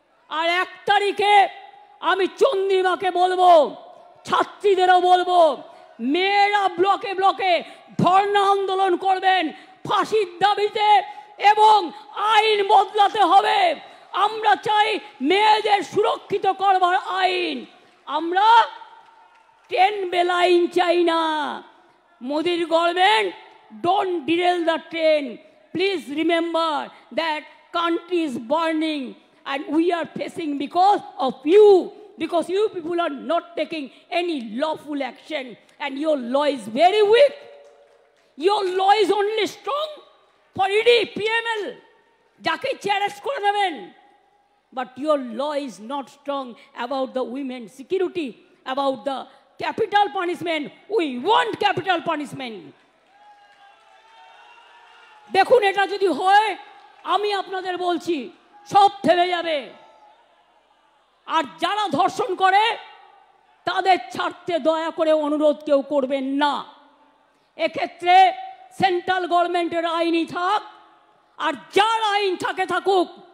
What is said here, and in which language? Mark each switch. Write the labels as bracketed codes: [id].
[bn] আর 1 তারিখে আমি চন্দ্রিমাকে বলবো, ছাত্রীদেরও বলবো, মেয়েরা ব্লকে ব্লকে ধর্ণা আন্দোলন করবেন ফাঁসির দাবিতে এবং আইন বদলাতে হবে। আমরা চাই মেয়েদের সুরক্ষিত করবার আইন। আমরা 10 বেলাইন চাই না। [en] মোদির government, don't derail the train. Please remember that country is burning and we are facing because of you, because you people are not taking any lawful action and your law is very weak. Your law is only strong for ED, PML, [bn] jake arrest kore deben, [en] but your law is not strong about the women's security, about the capital punishment. We want capital punishment. [bn] দেখুন, এটা যদি হয় আমি আপনাদের বলছি সব থেমে যাবে। আর যারা ধর্ষণ করে তাদের ছাড়তে দয়া করে অনুরোধ কেউ করবেন না। এক্ষেত্রে সেন্ট্রাল গভর্নমেন্টের আইনই থাক, আর যার আইন থাকে থাকুক।